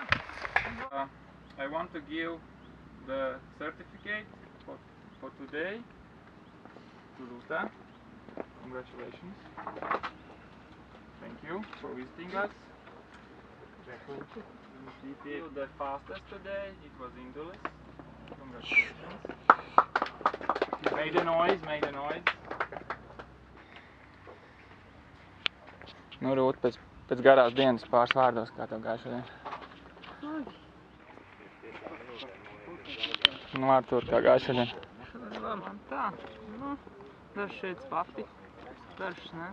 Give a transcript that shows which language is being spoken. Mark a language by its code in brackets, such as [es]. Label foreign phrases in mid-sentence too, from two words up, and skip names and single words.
[en] I want to give the certificate for today to Luta. Congratulations. Thank you for visiting us. You did the fastest today, it was Indulus. Congratulations. Make the noise, make the noise. [lv] Nu, Rūt, pēc garās dienas pāris vārdos, kā tev gāja šodien? Nu, Artur, kā gāja šodien? Man tā, dažs šeit papi, dažs ne.